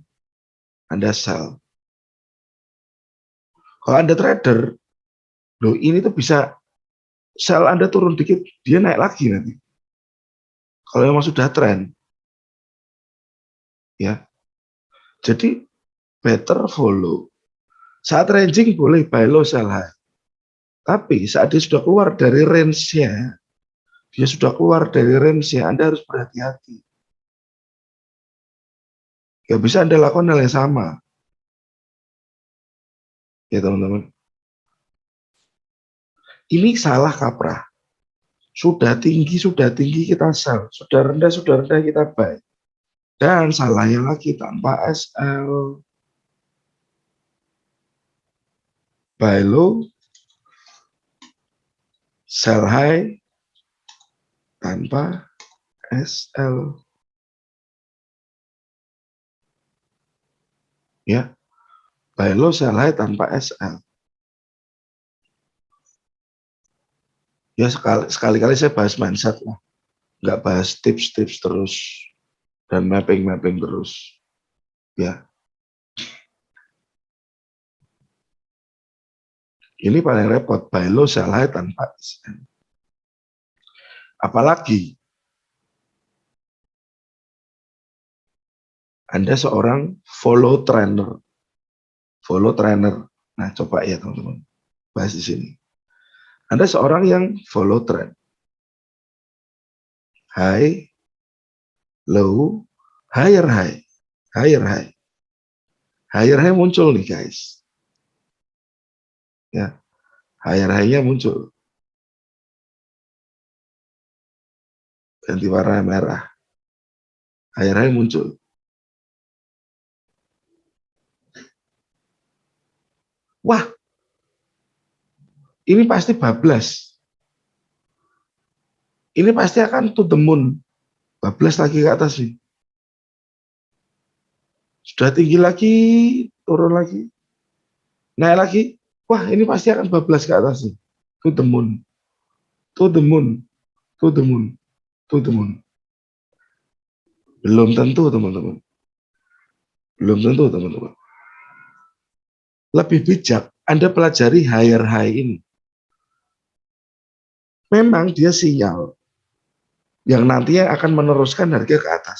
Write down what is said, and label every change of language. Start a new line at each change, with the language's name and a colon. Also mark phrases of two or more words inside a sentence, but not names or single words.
Indonesian: Anda sell. Kalau Anda trader, loh ini tuh bisa sell Anda turun dikit, dia naik lagi nanti. Kalau memang sudah tren, ya. Jadi
English: better follow.
Indonesian: Saat ranging boleh
English: buy low sell high.
Indonesian: Tapi saat dia sudah keluar dari range-nya, Anda harus berhati-hati. Gak bisa Anda lakukan hal yang sama. Ya teman-teman. Ini salah kaprah. Sudah tinggi kita sell. Sudah rendah kita buy. Dan salahnya lagi tanpa SL.
English: Buy low, sell high,
Indonesian: tanpa SL. Ya,
English: buy low, sell high
Indonesian: tanpa SL. Ya sekali-kali saya bahas mindset lah, nggak bahas tips-tips terus dan mapping terus. Ya, ini paling repot,
English: buy low, sell high
Indonesian: tanpa SL. Apalagi Anda seorang
English: follow trainer.
Indonesian: Nah, coba ya teman-teman, bahas di sini. Anda seorang yang
English: follow trend. High, low, higher high. Higher high
Indonesian: muncul nih guys. Ya,
English: higher high-
Indonesian: nya muncul. Ganti warna merah.
English: Higher high
Indonesian: muncul. Wah, ini pasti bablas. Ini pasti akan
English: to the moon.
Indonesian: Bablas lagi ke atas sih. Sudah tinggi lagi, turun lagi. naik lagi, wah ini pasti akan bablas ke atas nih.
English: To the moon, to the moon, to the moon, to the moon.
Indonesian: Belum tentu teman-teman, belum tentu teman-teman. Lebih bijak Anda pelajari
English: higher high
Indonesian: ini. Memang dia sinyal yang nantinya akan meneruskan harga ke atas.